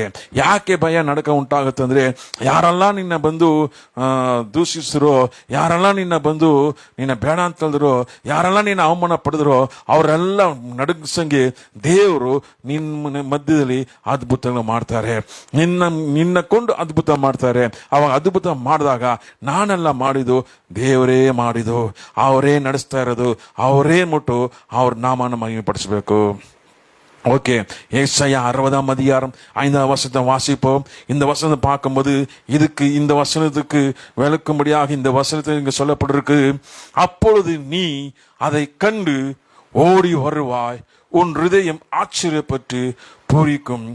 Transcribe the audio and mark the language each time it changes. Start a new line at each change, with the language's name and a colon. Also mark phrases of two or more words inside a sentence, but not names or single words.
Kannada: ಯಾಕೆ ಭಯ ನಡಕ ಉಂಟಾಗುತ್ತೆ ಅಂದ್ರೆ, ಯಾರೆಲ್ಲ ನಿನ್ನ ಬಂದು ದೂಷಿಸಿರೋ, ಯಾರೆಲ್ಲ ನಿನ್ನ ಬಂದು ನಿನ್ನ ಬೇಡ ಅಂತ ಹೇಳಿದ್ರು, ಯಾರೆಲ್ಲ ನಿನ್ನ ಅವಮಾನ ಪಡೆದ್ರು, ಅವರೆಲ್ಲ ನಡಗಿಸಂಗೆ ದೇವರು ನಿನ್ನ ಮಧ್ಯದಲ್ಲಿ ಅದ್ಭುತಗಳು ಮಾಡ್ತಾರೆ. ನಿನ್ನ ಕೊಂಡು ಅದ್ಭುತ ಮಾಡ್ತಾರೆ. ಅವಾಗ ಅದ್ಭುತ ಮಾಡಿದಾಗ ನಾನೆಲ್ಲ ಮಾಡಿದ್ದು ದೇವರೇ ಮಾಡಿದ್ದು, ಅವರೇ ನಡೆಸ್ತಾ ಇರೋದು, ಅವರೇ ಮುಟ್ಟು ಅವ್ರ ನಾಮನ ಮಹಿಮೆ ಪಡಿಸಬೇಕು.
Tamil: ஓகே, ஏசாயா 60:5 வசனத்தை வாசிப்போம். இந்த வசனத்தை பார்க்கும்போது இந்த வசனத்துக்கு விளக்கும்படியாக இந்த வசனத்தை இங்க சொல்லப்பட்டிருக்கு. அப்பொழுது நீ அதை கண்டு ஓடி வருவாய், உன் ஹிருதயம் ஆச்சரியப்பட்டு பூரிக்கும்.